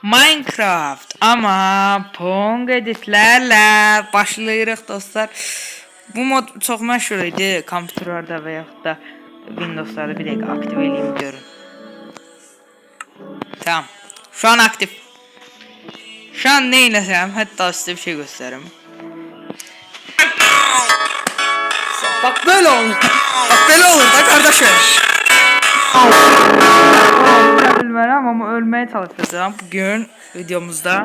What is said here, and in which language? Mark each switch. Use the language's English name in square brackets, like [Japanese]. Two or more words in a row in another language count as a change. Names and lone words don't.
[Azerbaijani] Minecraft ama Pong editlerle başlayırıq dostlar. Bu mod çox məşhur idi kompüterlərdə və yaxud da Windows'larda. Bir dəqiqə aktiv eləyim görün. [Turkish] Tamam. Şu an aktif. Şu an ne [Azerbaijani] eləsəm, hətta sizə bir şey göstərim. [Turkish] Bak böyle olur. Bak böyle olur da kardeşim. Bilmem ama ölmeye çalışacağım bugün videomuzda.